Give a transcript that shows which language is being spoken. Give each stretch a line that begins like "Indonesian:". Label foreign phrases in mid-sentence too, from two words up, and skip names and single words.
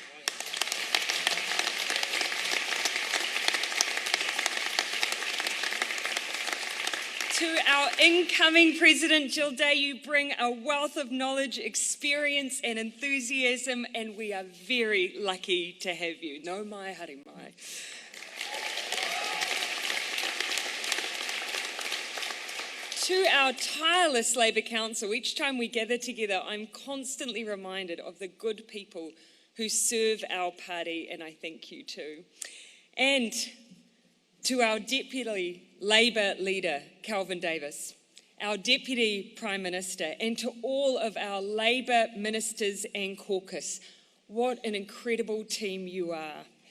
English: To our incoming President, Jill Day, you bring a wealth of knowledge, experience and enthusiasm, and we are very lucky to have you.
Māori: No mai, haere mai.
English: To our tireless Labour Council, each time we gather together, I'm constantly reminded of the good people who serve our party, and I thank you too. And to our Deputy Labour leader, Kelvin Davis, our Deputy Prime Minister, and to all of our Labour ministers and caucus, what an incredible team you are.